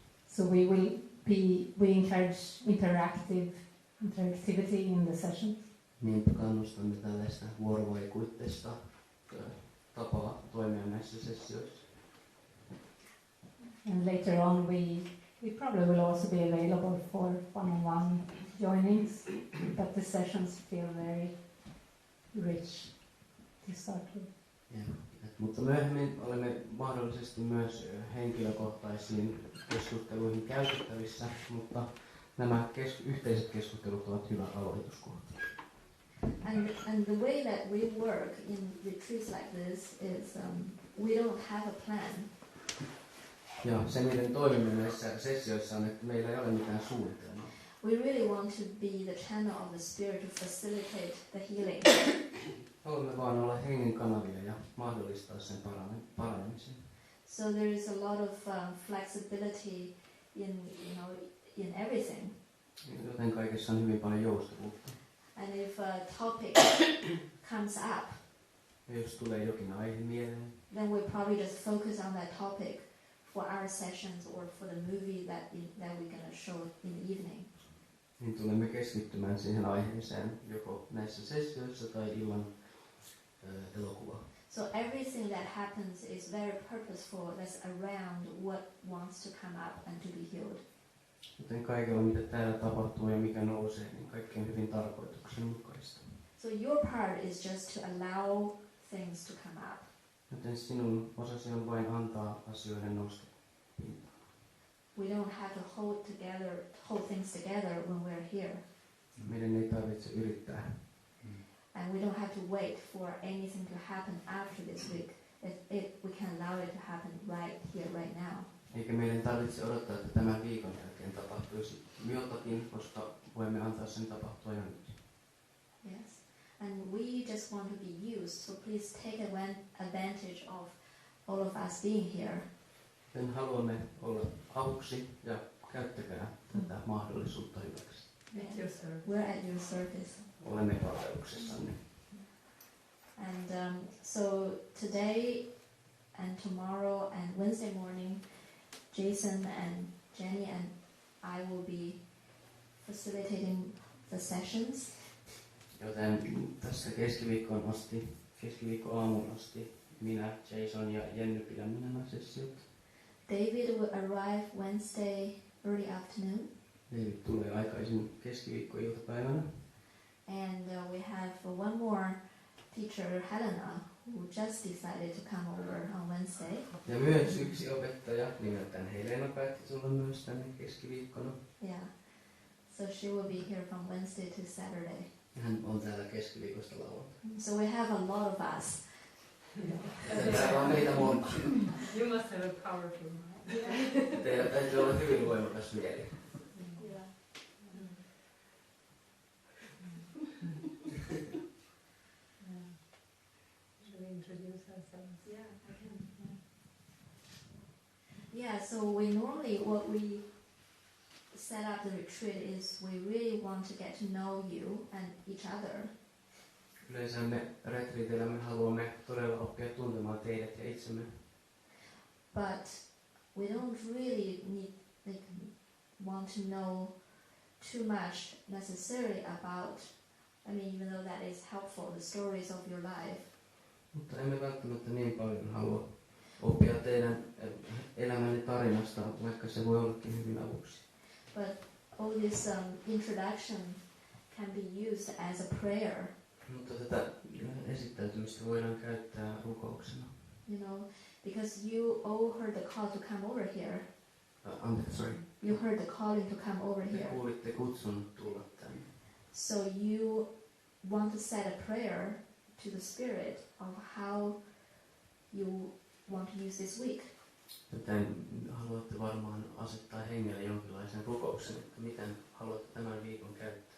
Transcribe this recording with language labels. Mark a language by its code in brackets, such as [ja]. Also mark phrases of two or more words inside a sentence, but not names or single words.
[en] So we encourage interactivity in the sessions. [fi] Niin kannustamme tällaista vuorovaikutteista tapaa toimia näissä sessioissa. [en] And later on we probably will also be available for one-on-one joinings, but the sessions feel very rich to start with. [fi] Mutta myöhemmin olemme mahdollisesti myös henkilökohtaisiin keskusteluihin käytettävissä, mutta nämä yhteiset keskustelut ovat hyvä aloituskohta. [en] And the way that we work in retreats like this is we don't have a plan. [fi] Ja se, miten toimimme näissä sessioissa, on, että meillä ei ole mitään suunnitelmaa. [en] We really want to be the channel of the Spirit to facilitate the healing. [fi] Haluamme vaan olla hengen kanavia ja mahdollistaa sen paranemisen. [en] So there is a lot of flexibility in everything. [fi] Joten kaikessa on hyvin paljon joustavuutta. [en] And if a topic comes up, [fi] Ja jos tulee jokin aihe mieleen, [en] then we'll probably just focus on that topic for our sessions or for the movie that we're going to show in the evening. [fi] niin tulemme keskittymään siihen aiheeseen joko näissä sessioissa tai illan elokuvaa. [en] So everything that happens is very purposeful. That's around what wants to come up and to be healed. [fi] Joten kaikella, mitä täällä tapahtuu ja mikä nousee, niin kaikki on hyvin tarkoituksenmukaista. [en] So your part is just to allow things to come up. [fi] Joten sinun osasi on vain antaa asioiden nousta pintaan. [en] we don't have to hold things together when we're here. [fi] Meidän ei tarvitse yrittää. [en] And we don't have to wait for anything to happen after this week. We can allow it to happen right here, right now. [fi] Eikä meidän tarvitse odottaa, että tämän viikon jälkeen tapahtuisi jotakin, koska voimme antaa sen tapahtua jo nyt. [en] Yes. And we just want to be used, so please take advantage of all of us being here. [fi] Joten haluamme olla avuksi ja käyttäkää tätä mahdollisuutta hyväksi. [en] We're at your service. [fi] Olemme palveluksessanne. [en] And so today and tomorrow and Wednesday morning, Jason and Jenny and I will be facilitating the sessions. [fi] Joten tässä keskiviikkoaamuun asti minä, Jason ja Jenny pidämme nämä sessiot. [en] David will arrive Wednesday early afternoon. [fi] David tulee aikaisin keskiviikkoiltapäivänä. [en] And we have one more teacher, Helena, who just decided to come over on Wednesday. [fi] Ja myös yksi opettaja, nimeltään Helena, päätti tulla myös tänne keskiviikkona. [en] Yeah. So she will be here from Wednesday to Saturday. [fi] Hän on täällä keskiviikosta lauantaina. [en] So we have a lot of us. [fi] Täällä on meitä monta. [en] You must have a powerful mind. [fi] Teillä täytyy olla hyvin voimakas mieli. [en] Yeah, so what we set up the retreat is we really want to get to know you and each other. [fi] Yleensä me retriiteillä me haluamme todella oppia tuntemaan teidät ja itsemme. [en] But we don't really want to know too much necessarily about, even though that is helpful, the stories of your life. [fi] Mutta emme välttämättä niin paljon halua oppia teidän elämänne tarinasta, vaikka se voi ollakin hyvin avuksi. [en] But all this introduction can be used as a prayer. [fi] Mutta tätä esittäytymistä voidaan käyttää rukouksena. [en] Because you all heard the call to come over here. Sorry. You heard the calling to come over [fi] Te [en] here. [fi] kuulitte kutsun tulla tänne. [en] So you want to set a prayer to the Spirit of how you want to use this week. [fi] Joten haluatte varmaan asettaa hengelle jonkinlaisen rukouksen, että miten haluatte tämän viikon käyttää.